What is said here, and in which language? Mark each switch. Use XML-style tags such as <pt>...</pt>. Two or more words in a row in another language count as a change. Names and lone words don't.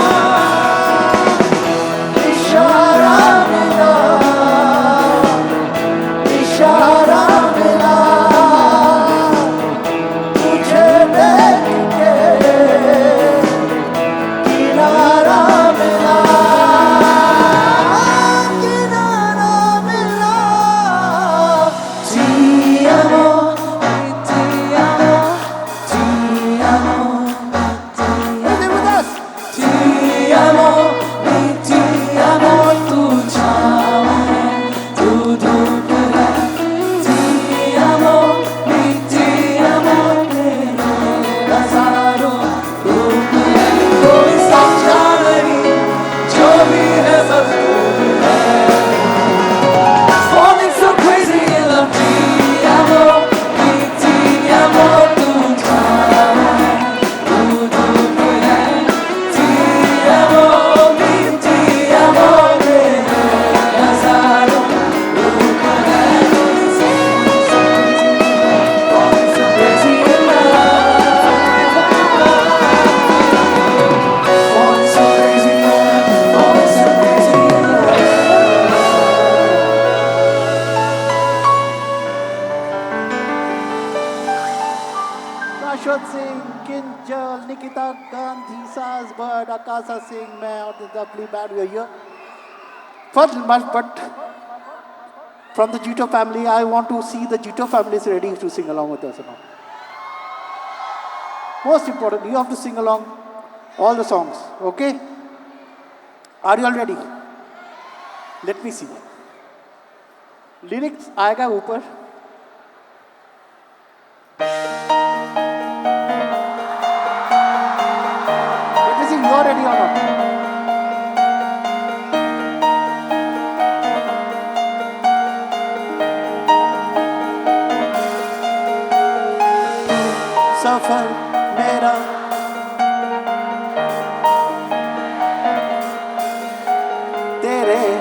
<hi>इशारा मिला, इशारा मिला, तुझे देख के किनारा मिला, किनारा मिला।</hi> <it>Ti amo, ti amo, ti amo, ti amo, ti amo, ti amo,</it> <hi>tu छाँव है, तू धूप है।</hi> <it>Ti amo, ti amo,</it> <hi>तेरे हजारों रूप है, कोई समझा नहीं जो भी है सब तू है।</hi> <en>Falling so crazy in love,</en> <it>ti amo,</it> <hi>tu छाँव है, तू धूप है।</hi> <it>Ti amo,</it> <hi>तेरे हजारों रूप है।</hi> <en>Falling so crazy in love, falling so crazy in love, falling so crazy in love. Rashad Singh, Kinjal, Nikita Gandhi, Sazbird, Akasa Singh,</en> <hi>मैं और</hi> <en>the lovely band we are here. But from the Jito family, I want to see the Jito family is ready to sing along with us now. Most important, you have to sing along all the songs, okay? Are you all ready? Let me see.</en> <hi>Lyrics आएगा ऊपर.</hi> <en>Let me see, you are ready or not?</en> <hi>सफर मेरा तेरे</hi>